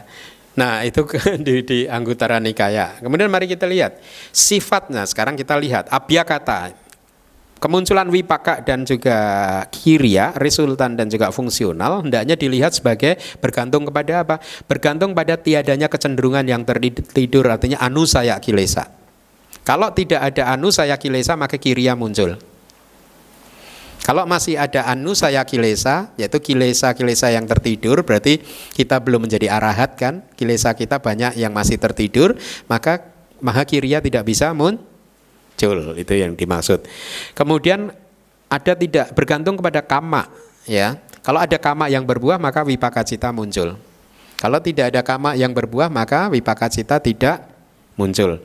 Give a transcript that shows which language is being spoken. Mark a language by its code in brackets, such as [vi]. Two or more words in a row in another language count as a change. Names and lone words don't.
[id] Nah, itu di Anggutara Nikaya. Kemudian mari kita lihat sifatnya. Sekarang kita lihat abhyakata. Kemunculan wipaka dan juga kirya, resultan dan juga fungsional hendaknya dilihat sebagai bergantung kepada apa? Bergantung pada tiadanya kecenderungan yang tertidur, artinya [pi] anusaya kilesa. [id] Kalau tidak ada [pi] anusaya kilesa [id] maka kirya muncul. Kalau masih ada [pi] anusaya kilesa, [id] yaitu kilesa-kilesa yang tertidur, berarti kita belum menjadi arahat kan? Kilesa kita banyak yang masih tertidur, maka [pi] maha kirya [id] tidak bisa muncul. Itu yang dimaksud. Kemudian ada tidak bergantung kepada kama, ya. Kalau ada kama yang berbuah maka [pi] wipaka cita [id] muncul. Kalau tidak ada kama yang berbuah maka [pi] wipaka cita [id] tidak muncul.